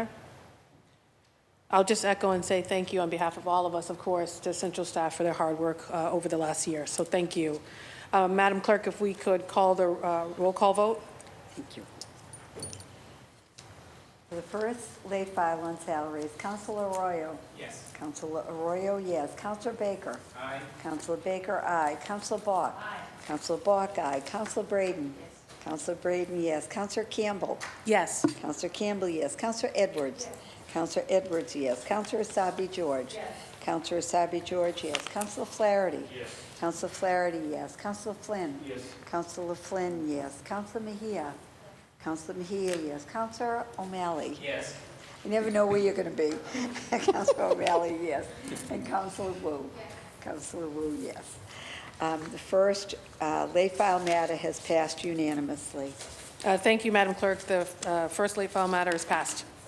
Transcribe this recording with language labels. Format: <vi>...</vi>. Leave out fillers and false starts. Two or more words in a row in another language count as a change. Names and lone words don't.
<en>I'll just echo and say thank you on behalf of all of us, of course, to central staff for their hard work over the last year. So thank you. Madam Clerk, if we could call the roll call vote. Thank you. For the first late file on salaries, Councilor Arroyo. Yes. Councilor Arroyo, yes. Councilor Baker. Aye. Councilor Baker, aye. Councilor Bok. Aye. Councilor Bok, aye. Councilor Braden. Yes. Councilor Braden, yes. Councilor Campbell. Yes. Councilor Campbell, yes. Councilor Edwards. Yes. Councilor Edwards, yes. Councilor Asabi George. Yes. Councilor Asabi George, yes. Councilor Flaherty. Yes. Councilor Flaherty, yes. Councilor Flynn. Yes. Councilor Flynn, yes. Councilor Mejia. Councilor Mejia, yes. Councilor O'Malley. Yes. You never know where you're going to be. Councilor O'Malley, yes. And Councilor Wu. Councilor Wu, yes. The first late file matter has passed unanimously. Thank you, Madam Clerk. The first late file matter is passed.</en>